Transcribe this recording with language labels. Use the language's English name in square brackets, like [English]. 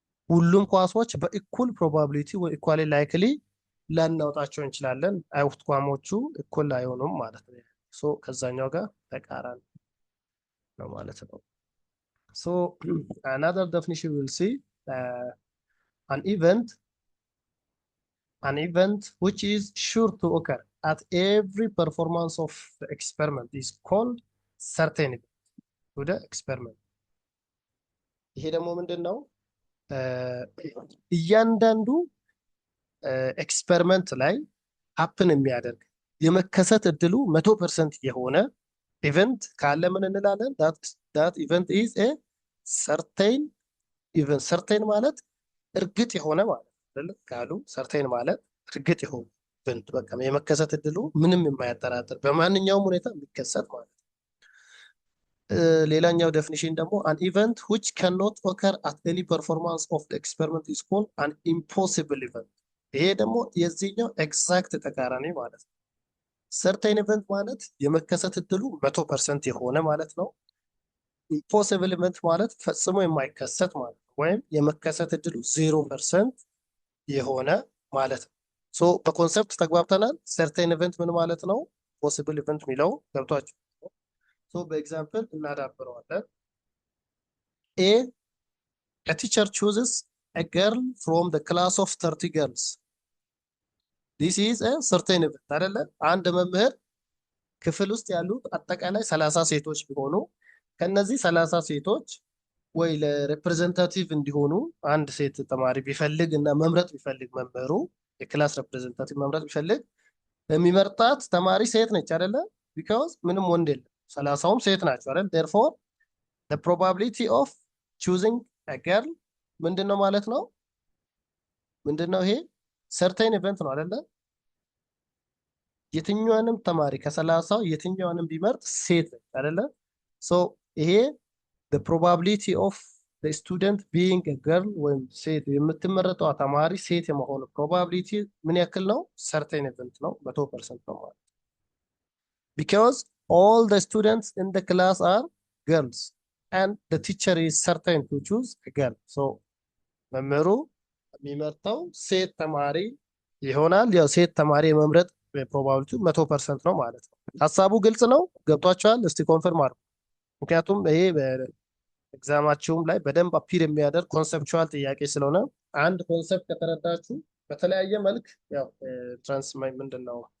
[Amharic] ሁሉም ኳሶች በኢኩል ፕሮባቢሊቲ ወይ ኢኳሊ ላይክሊ ላናውጣቸው እንችላለን። አውትካሞቹ እኩል አይሆኑም ማለት ነው። [English] ሶ ከዛኛው ጋር ተቃራኒ ነው ማለት ነው። so another definition we will see an event which is sure to occur at every performance of the experiment is called certain event to the experiment። [Amharic] ይሄ ደግሞ ምንድነው? እያንዳንዱ ኤክስፐሪመንት ላይ ሀፕን የሚያደርግ የመከሰት እድሉ 100% የሆነ ኢቨንት ካለ ምን እንላለን? [English] that event is a certain event። certain [Amharic] ማለት እርግጥ የሆነ ማለት አይደል? ካሉ certain ማለት እርግጥ የሆነ ኢቨንት በቃ የመከሰት እድሉ ምንም የማያጠራጥር በማንኛውም ሁኔታ የሚከሰት ማለት ነው። ሌላኛው ዴፊኒሽን ደግሞ [English] an event which cannot occur at any performance of the experiment is called an impossible event። [Amharic] ይሄ ደግሞ የዚህኛው ኤግዛክት ተቃራኒ ማለት ነው። certain event ማለት የመከሰት እድሉ 100% የሆነ ማለት ነው። impossible event ማለት ፈጽሞ የማይከሰት ማለት ነው፣ ወይም የመከሰት እድሉ 0% የሆነ ማለት ነው። ሶ በኮንሰፕት ተግባብተናል። certain event ምን ማለት ነው? possible event የሚለው ገብቷችሁ? [English] ሶ [Amharic] በኤግዛምፕል እናዳብረዋለን። [English] a teacher chooses a girl from the class of 30 girls. this is a certain event አይደለ? [Amharic] አንድ መምህር ክፍል ውስጥ ያሉት አጠቃላይ 30 ሴቶች ቢሆኑ ከነዚህ 30 ሴቶች ወይ ለሪፕሬዘንታቲቭ እንዲሆኑ አንድ ሴት ተማሪ ቢፈልግ እና መምረጥ ቢፈልግ መምህሩ የክላስ ሪፕሬዘንታቲቭ መምረጥ ቢፈልግ የሚመርጣት ተማሪ ሴት ነች አይደለ? because ምንም ወንድ የለም፣ 30ውም ሴት ናቸው አይደል? [English] therefore the probability of choosing a girl [Amharic] ምንድነው ማለት ነው? ምንድነው ይሄ? certain event ነው አይደለ? የትኛውንም ተማሪ ከ30ው የትኛውንም ቢመርጥ ሴት ነች አይደለ? so ይሄ [English] the probability of the student being a girl [Amharic] ወይም ሴት የምትመረጠው ተማሪ ሴት የመሆኑ ፕሮባቢሊቲ ምን ያክል ነው? [English] certain event ነው፣ 100% ነው ማለት። because all the students in the class are girls and the teacher is certain to choose a girl. [Amharic] so መምህሩ የሚመርጠው ሴት ተማሪ ይሆናል። ያው ሴት ተማሪ የመምረጥ ፕሮባቢሊቲ 100% ነው ማለት ነው። ሐሳቡ ግልጽ ነው? ገብቷችኋል? እስቲ ኮንፈርም አድርጉ። ምክንያቱም ይሄ በኤግዛማችሁም ላይ በደንብ አፒር የሚያደርግ ኮንሰፕቹዋል ጥያቄ ስለሆነ አንድ ኮንሰፕት ከተረዳችሁ በተለያየ መልክ ያው ምንድነው